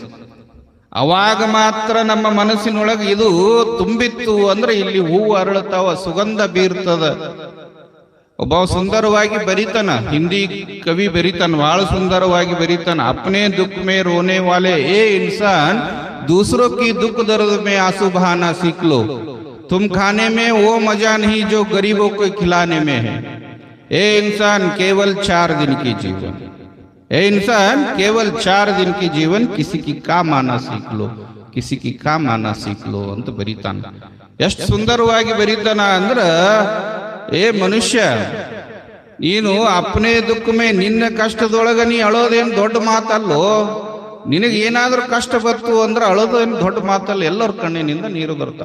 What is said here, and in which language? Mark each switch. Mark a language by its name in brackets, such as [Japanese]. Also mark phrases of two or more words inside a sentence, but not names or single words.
[Kannada] ಅವಾಗ ಮಾತ್ರ ನಮ್ಮ ಮನಸ್ಸಿನೊಳಗೆ ಇದು ತುಂಬಿತ್ತು ಅಂದ್ರೆ ಇಲ್ಲಿ ಹೂವು ಅರಳುತ್ತಾವ, ಸುಗಂಧ ಬೀರ್ತದ. ಒಬ್ಬ ಸುಂದರವಾಗಿ ಬರೀತಾನ, ಹಿಂದಿ ಕವಿ ಬರೀತಾನ, ಬಹಳ ಸುಂದರವಾಗಿ ಬರೀತಾನ. [Hindi] अपने दुःख में रोने वाले ए इंसान दूसरों की दुख दर्द में आंसू बहाना सीख लो, तुम खाने में वो मजा नहीं जो गरीबों को खिलाने में है। ए इंसान केवल 4 दिन की जीवन, ए इंसान केवल 4 दिन की जीवन, किसी की काम आना सीख लो, किसी की काम आना सीख लो [Kannada] ಅಂತ ಬರೀತಾನ. ಎಷ್ಟು ಸುಂದರವಾಗಿ ಬರೀತಾನ ಅಂದ್ರ, ಏ ಮನುಷ್ಯ, ನೀನು [Hindi] अपने दुःखमें, [Kannada] ನಿನ್ನ ಕಷ್ಟದೊಳಗ ನೀ ಅಳೋದೇನು ದೊಡ್ಡ ಮಾತಲ್ಲೋ. ನಿನಗೆ ಏನಾದ್ರೂ ಕಷ್ಟ ಬಂತು ಅಂದ್ರೆ ಅಳೋದೇನು ದೊಡ್ಡ ಮಾತಲ್ಲ, ಎಲ್ಲರ ಕಣ್ಣಿನಿಂದ ನೀರು ಬರ್ತಾವ.